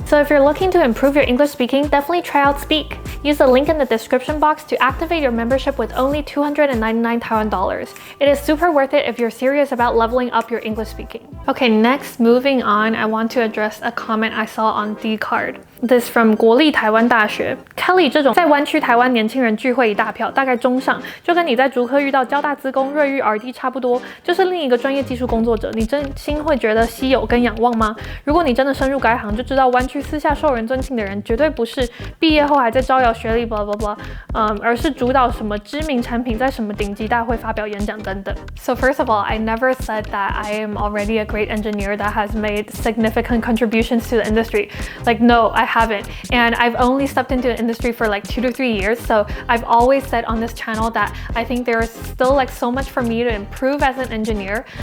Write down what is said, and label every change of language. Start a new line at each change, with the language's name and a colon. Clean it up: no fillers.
English: So if you're looking to improve your English speaking, definitely try out Speak. Use the link in the description box to activate your membership with only 299 Taiwan dollars. It is super worth it if you're serious about leveling up your English speaking. Okay, next, moving on, I want to address a comment I saw on Dcard. This from
Chinese: 国立台湾大学 Kelly 这种在湾区台湾年轻人聚会一大票，大概中上，就跟你在竹科遇到交大资工、瑞昱 RD 差不多，就是另一个专业技术工作者。你真心会觉得稀有跟仰望吗？如果你真的深入该行，就知道湾区私下受人尊敬的人，绝对不是毕业后还在招摇学历 blah blah blah， 而是主导什么知名产品在什么顶级大会发表演讲等等。
English: So first of all, I never said that I am already a great engineer that has made significant contributions to the industry. Like, no, I haven't. And I've only stepped into the industry for like 2 to 3 years. So I've always said on this channel that I think there is still like so much for me to improve as an engineer.